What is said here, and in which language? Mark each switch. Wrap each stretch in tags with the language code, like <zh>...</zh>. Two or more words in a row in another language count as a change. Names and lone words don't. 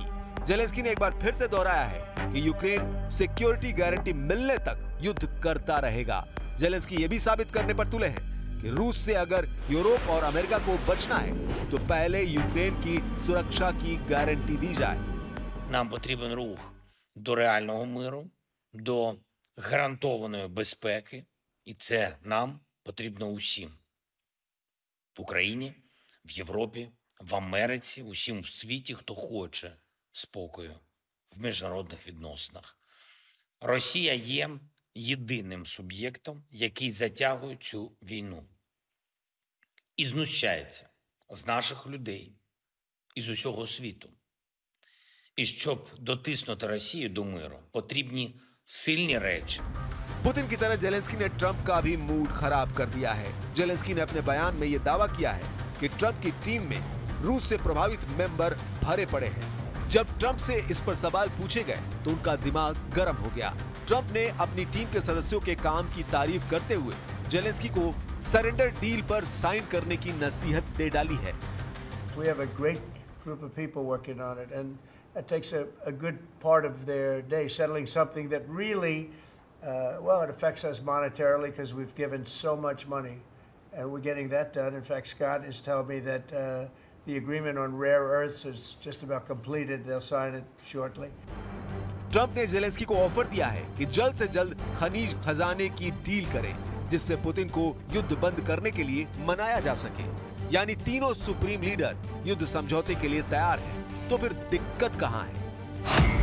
<hi>जेलेंस्की ने एक बार फिर से दोहराया है कि यूक्रेन</hi> <en>security guarantee</en> <hi>मिलने तक युद्ध करता रहेगा। जेलेंस्की ये भी साबित करने पर तुले हैं कि रूस से अगर यूरोप और अमेरिका को बचना है तो पहले यूक्रेन की सुरक्षा की गारंटी दी जाए।</hi> <uk>Нам потрібен рух до реального миру, до гарантованої безпеки, і це нам потрібно усім. В Україні, в Європі, в Америці, усім в світі, хто хоче спокою в міжнародних відносинах. Росія є єдиним суб'єктом, який затягує цю війну. І знущається з наших людей, і з усього світу. І щоб дотиснути Росію до миру, потрібні сильні речі.</uk> <hi>पुतिन की तरह जेलेंस्की ने ट्रंप का भी मूड खराब कर दिया है। जेलेंस्की ने अपने बयान में यह दावा किया है कि ट्रंप की टीम में रूस से प्रभावित मेंबर भरे पड़े हैं। जब ट्रंप से इस पर सवाल पूछे गए तो उनका दिमाग गर्म हो गया। ट्रंप ने अपनी टीम के सदस्यों के काम की तारीफ करते हुए जेलेंस्की को</hi> <en>surrender deal</en> <hi>पर साइन करने की नसीहत दे डाली है।</hi> <en>We have a great group of people working on it, and it takes a good part of their day settling something that really, well, it affects us monetarily because we've given so much money, and we're getting that done. In fact, Scott is telling me that the agreement on rare earths is just about completed. They'll sign it shortly.</en> <hi>ट्रंप ने जेलेंस्की को ऑफर दिया है कि जल्द से जल्द खनिज खजाने की डील करें, जिससे पुतिन को युद्ध बंद करने के लिए मनाया जा सके। यानी तीनों</hi> <en>supreme leader</en> <hi>युद्ध समझौते के लिए तैयार हैं। तो फिर दिक्कत कहां है?</hi>